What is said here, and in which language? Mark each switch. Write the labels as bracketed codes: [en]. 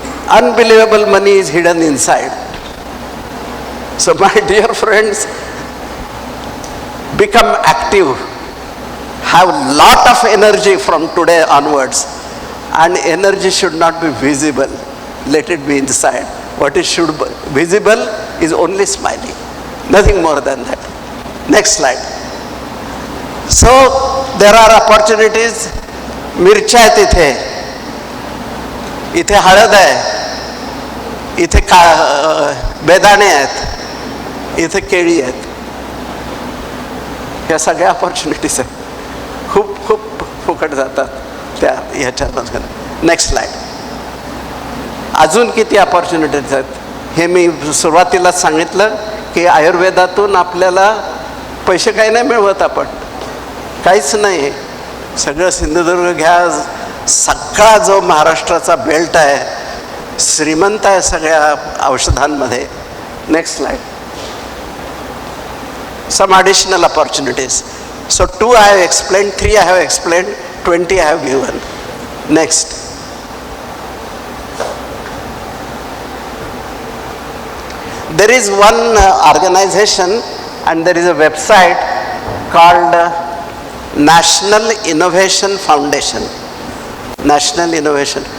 [en] Unbelievable money is hidden inside. So my dear friends, become active, have lot of energy from today onwards, and energy should not be visible, let it be inside. What is should be visible is only smiling, nothing more than that. Next slide. So there are opportunities. [mr] मिरच्या आहेत इथे, इथे हळद आहे, इथे बेदाणे आहेत, इथे केळी आहेत. या सगळ्या अपॉर्च्युनिटीज आहेत, खूप खूप फुकट जातात त्या ह्याच्यामधून. Next slide. अजून किती अपॉर्च्युनिटीज आहेत हे मी सुरुवातीलाच सांगितलं की आयुर्वेदातून आपल्याला पैसे काही नाही मिळवत, आपण काहीच नाही. सगळं सिंधुदुर्ग घ्या, सगळा जो महाराष्ट्राचा बेल्ट आहे श्रीमंत आहे सगळ्या औषधांमध्ये. Next slide. [en] Some additional opportunities. So 2 I have explained, 3 I have explained, 20 I have given. Next. There is one organization and there is a website called National Innovation Foundation. National Innovation.